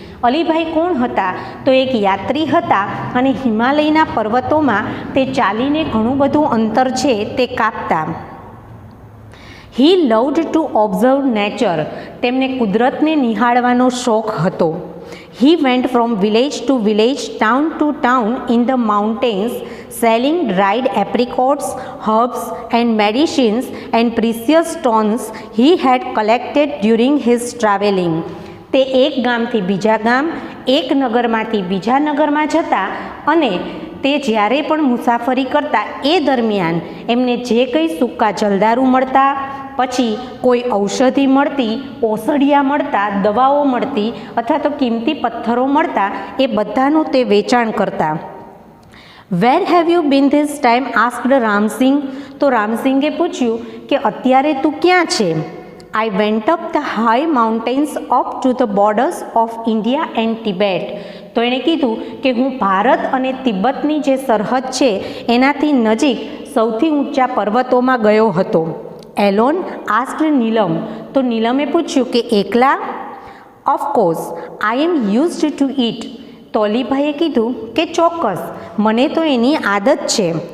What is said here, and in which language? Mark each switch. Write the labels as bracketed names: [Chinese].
[Gujarati] અલીભાઈ કોણ હતા? તો એક યાત્રી હતા અને હિમાલયના પર્વતોમાં તે ચાલીને ઘણું બધું અંતર છે તે કાપતા. [English] He loved to observe nature. [Gujarati] તેમને કુદરતને નિહાળવાનો શોખ હતો. [English] He went from village to village, town to town in the mountains, selling dried apricots, herbs, and medicines and precious stones he had collected during his travelling. [Gujarati] તે એક ગામથી બીજા ગામ, એક નગરમાંથી બીજા નગરમાં જતા અને તે જ્યારે પણ મુસાફરી કરતા એ દરમિયાન એમને જે કંઈ સૂકા જલદારુ મળતા, પછી કોઈ ઔષધિ મળતી, ઓસડિયા મળતા, દવાઓ મળતી અથવા તો કિંમતી પથ્થરો મળતા એ બધાનું તે વેચાણ કરતા. [English] Where have you been this time asked Ramsingh. [Gujarati] તો રામસિંગે પૂછ્યું કે અત્યારે તું ક્યાં છે? [English] I went up the high mountains up to the borders of India and Tibet. [Gujarati] તો એણે કીધું કે હું ભારત અને તિબ્બતની જે સરહદ છે એનાથી નજીક સૌથી ઊંચા પર્વતોમાં ગયો હતો. [English] alone asked [Gujarati] નીલમ. તો નીલમે પૂછ્યું કે એકલા? [English] Of course I am used to it. [Gujarati] તો અલીભાઈએ કીધું કે ચોક્કસ, મને તો એની આદત છે.